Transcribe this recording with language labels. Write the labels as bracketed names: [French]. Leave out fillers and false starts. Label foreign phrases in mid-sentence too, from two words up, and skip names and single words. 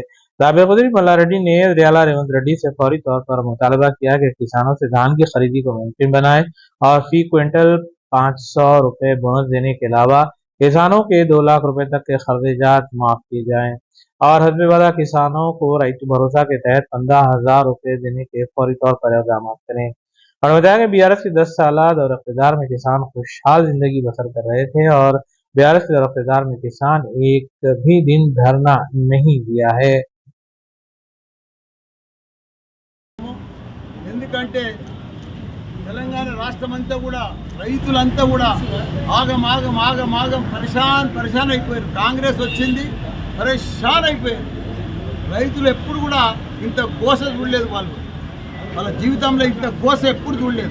[Urdu] سابق وزیر ملاریڈی نے وزیر اعلیٰ ریونت ریڈی سے فوری طور پر مطالبہ کیا کہ کسانوں سے دھان کی خریدی کو ممکن بنائے اور فی کوئنٹل 500 روپے بونس دینے کے علاوہ کسانوں کے 2 لاکھ روپے تک کے خرچات معاف کیے جائیں اور حسب وعدہ کسانوں کو رائٹ ٹو بھروسہ کے تحت 15,000 روپے دینے کے فوری طور پر اقدامات کریں۔ اور بتایا کہ BRS کے 10 سالہ دور اقتدار میں کسان خوشحال زندگی بسر کر رہے تھے اور BRS کے دور اقتدار میں کسان ایک بھی دن دھرنا نہیں دیا ہے۔ [Telugu] ఎందుకంటే తెలంగాణ రాష్ట్రం అంతా కూడా రైతులంతా కూడా ఆగం ఆగం ఆగం ఆగం పరిశాన్ అయిపోయారు. కాంగ్రెస్ వచ్చింది పరిశాన్ అయిపోయారు. రైతులు ఎప్పుడు కూడా ఇంత గోస చూడలేదు, వాళ్ళ జీవితంలో ఇంత గోస ఎప్పుడు చూడలేదు.